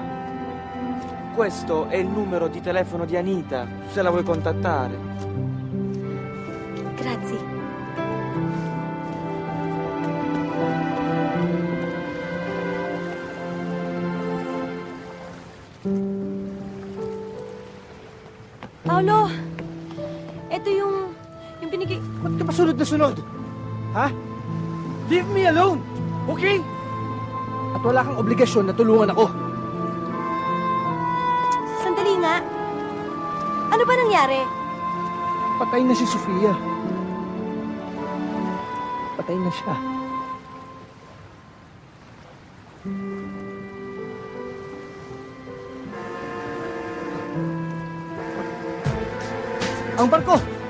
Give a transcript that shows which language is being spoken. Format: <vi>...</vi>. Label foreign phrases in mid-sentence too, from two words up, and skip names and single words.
<it>Questo è il numero di telefono di Anita, se la vuoi contattare. Grazie. Paolo,</it> <tl>ito yung binigay... Ba't ka pa sunod na sunod? Ha?</tl> <en>Leave me alone!</en> <tl>Okay? At wala kang obligasyon na tulungan ako. Sandali nga. Ano ba nangyari? Patay na si Sofia. Patay na siya. Ang barko!</tl>